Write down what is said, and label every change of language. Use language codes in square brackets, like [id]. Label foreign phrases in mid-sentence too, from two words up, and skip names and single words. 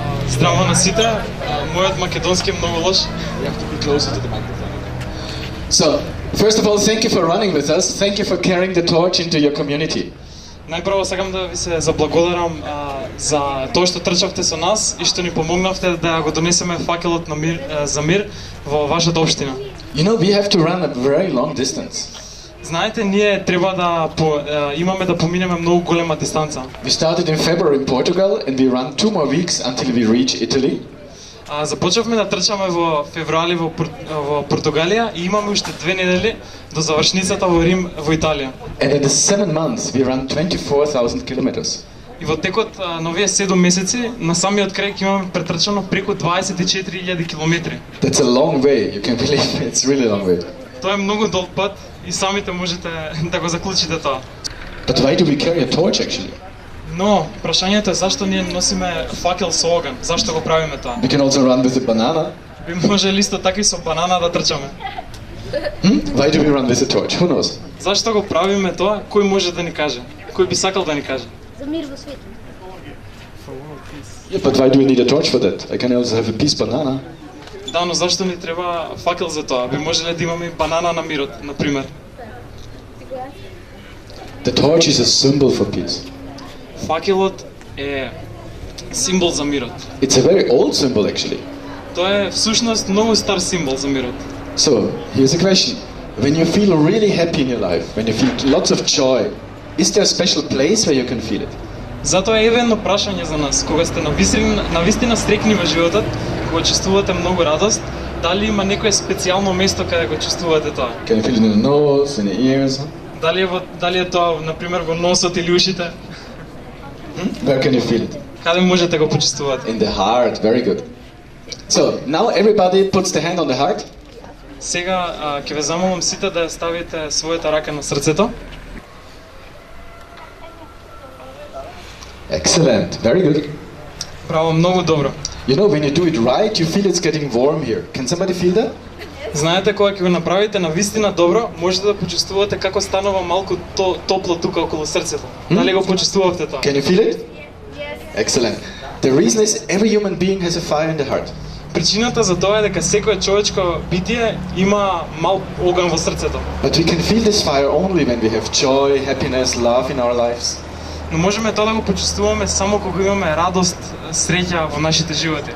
[mk] Здраво на сите, мојот македонски е многу лош. [en] You have to be closer to the microphone. So, first of all, thank you for running with us. Thank you for carrying the torch into your community. [mk] Најпрво сакам да ви се заблагодарам за тоа што трчавте со нас и што ни помогнавте да го донесеме факелот на мир, за мир во вашата општина. [en] You know, we have to run a very long distance. [mk] Знаете, ние треба да имаме да поминеме многу голема дистанца. [en] We started in February in Portugal and we run 2 more weeks until we reach Italy. [mk] Започнавме да трчаме во февруари во Португалија и имаме уште 2 недели до завршницата во Рим во Италија. [en] And in the 7 months we run 24,000 kilometers. [mk] И во текот на овие 7 месеци на самиот крај ќе имаме претрчано преку 24,000 километри. [en] That's a long way, you can believe it. It's really a long way. [mk] Тоа е многу долг пат и самите можете да го заклучите тоа. [en] But why do we carry a torch actually? [mk] Но прашањето е зашто ние носиме факел со оган? Зашто го правиме тоа? [en] We can also run with a banana. [mk] Би можеле исто така и со банана да трчаме. [en] Why do we run with a torch? Who knows? [mk] Зашто го правиме тоа? Кој може да ни каже? Кој би сакал да ни каже? За мир во светот. [en] Yeah, but why do we need a torch for that? I can also have a piece banana. [mk] Да, но зашто ни треба факел за тоа? Би можеле да имаме и банана на мирот, на пример. [en] The torch is a symbol for peace. [mk] Факелот е символ за мирот. [en] It's a very old symbol actually. [mk] Тоа е всушност многу стар символ за мирот. [en] So, here's a question. When you feel really happy in your life, when you feel lots of joy, is there a special place where you can feel it? [mk] Затоа е едно прашање за нас. Кога сте навистина среќни во животот, кога чувствувате многу радост, дали има некое специјално место каде го чувствувате тоа? [en] Can you feel it in the nose, in the ears? [mk] Дали е тоа, на пример, во носот или ушите? [en] Where can you feel it? [mk] Каде можете го почувствувате? [en] In the heart, very good. So, now everybody puts the hand on the heart. [mk] Сега ќе ве замолам сите да ставите својата рака на срцето. [en] Excellent, very good. [mk] Браво, многу добро. [en] You know, when you do it right, you feel it's getting warm here. Can somebody feel that? [mk] Знаете, кога ќе го направите на вистина добро, можете да почувствувате како станува малку топло тука околу срцето. Дали го почувствувавте тоа? [en] Can you feel it? Excellent. The reason is every human being has a fire in the heart. [mk] Причината за тоа е дека секое човечко битие има мал оган во срцето. [en] But we can feel this fire only when we have joy, happiness, love in our lives. [mk] Но можеме тоа да го почувствуваме само кога имаме радост, среќа во нашите животи.